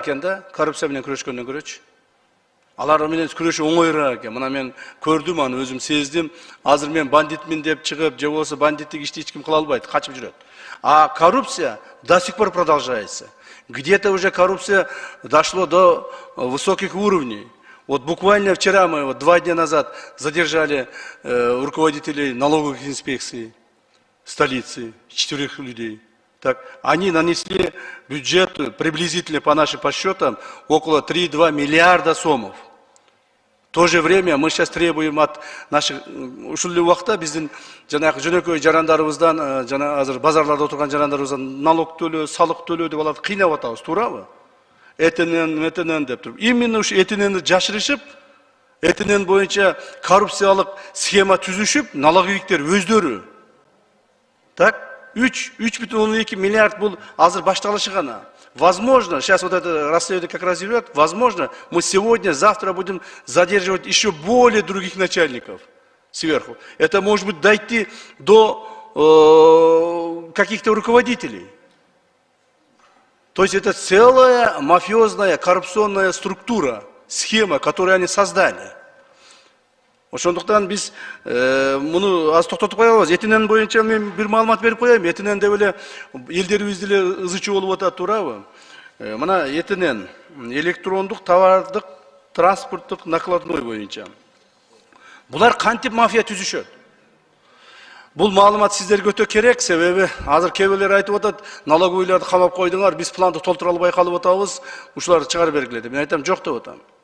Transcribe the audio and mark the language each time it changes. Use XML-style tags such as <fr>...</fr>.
<ky>Eкен da korrupsiya менен күрөшкөндөн көрөчү. Алар менен күрөшүү оңоюраак экен. Мына мен көрдүм аны, өзүм сездим. Азыр мен бандитмин деп чыгып, же болбосо бандиттик ишти эч ким кыла албайт, качып жүрөт.</ky> <ru>А коррупция до сих пор продолжается. Где-то уже коррупция дошло до высоких уровней. Вот буквально вчера мы, 2 дня назад, задержали руководителей налоговых инспекций столицы, 4 людей. Так, они нанесли бюджету приблизительно по нашим подсчетам около 3,2 миллиарда сомов. В то же время мы сейчас требуем от наших</ru> <ky>ушул убакта биздин жанагы жөнөкөй жарандарыбыздан, жана азыр базарларда отурган жарандарыбыздан налог төлөө, салык төлөө деп алат, кыйнап атабыз, туурабы? Этинен деп туруп. Именно ушу этиненди жашырышып, этинен боюнча коррупциялык схема түзүшүп, налоговиктер өздөрү.</ky> <ru>Так?</ru> <ky>3,2 миллиард был азыр башталышы гана.</ky> <ru>Возможно, сейчас вот это расследование как раз идет, возможно, мы сегодня, завтра будем задерживать еще более других начальников сверху. Это может быть дойти до каких-то руководителей. То есть это целая мафиозная, коррупционная структура, схема, которую они создали.</ru> <ky>Ошондуктан биз муну аз токтотуп кое алабыз. Этинен боюнча мен бир маалымат берип коеюн. Этинен деп эле элдерибиз деле ызычуу болуп атат, туурабы? Мына этинен электрондук товардык транспорттук накладной боюнча. Булар кантип мафия түзүшөт? Бул маалымат сиздерге өтө керек, себеби азыр кээ бирлер айтып атат, налоговыйларды камап койдуңар, биз планды толтура албай калып атабыз, ушуларды чыгарып бергиле деп. Мен айтам, жок деп атам.</ky>